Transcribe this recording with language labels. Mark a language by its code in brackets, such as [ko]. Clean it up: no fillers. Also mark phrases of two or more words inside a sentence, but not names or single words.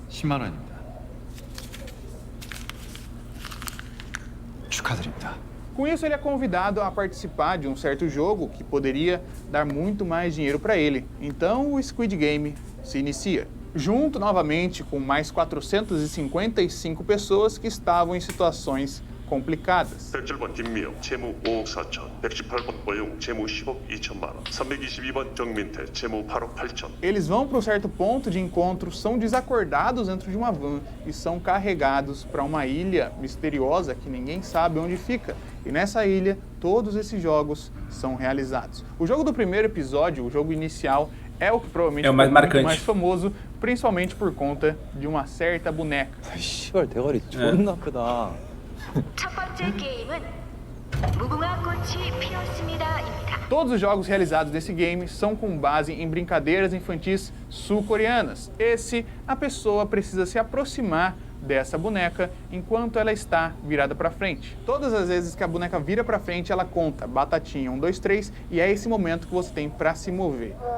[ko] 10만 원입니다. 축하드립니다. [pt] Com isso, ele é convidado a participar de um certo jogo que poderia dar muito mais dinheiro para ele. Então, o Squid Game se inicia. Junto novamente com mais 455 pessoas que estavam em situações complicadas. [ko] 107번 김미영, 채무 5억 4천, 118번 오영, 채무 10억 2천만 원, 322번 정민태, 채무 8억 8천. [pt] Eles vão para um certo ponto de encontro, são desacordados dentro de uma van e são carregados para uma ilha misteriosa que ninguém sabe onde fica. E nessa ilha, todos esses jogos são realizados. O jogo do primeiro episódio, o jogo inicial, é o que provavelmente é o mais marcante, mais famoso, principalmente por conta de uma certa boneca. [ko] 씨발 대가리 존나 크다. 첫 번째 게임은 무궁화 꽃이 피었습니다입니다. [pt] Todos os jogos realizados desse game são com base em brincadeiras infantis sul-coreanas. A pessoa precisa se aproximar dessa boneca enquanto ela está virada para frente. Todas as vezes que a boneca vira para frente, ela conta batatinha 1, 2, 3 e é esse momento que você tem para se mover.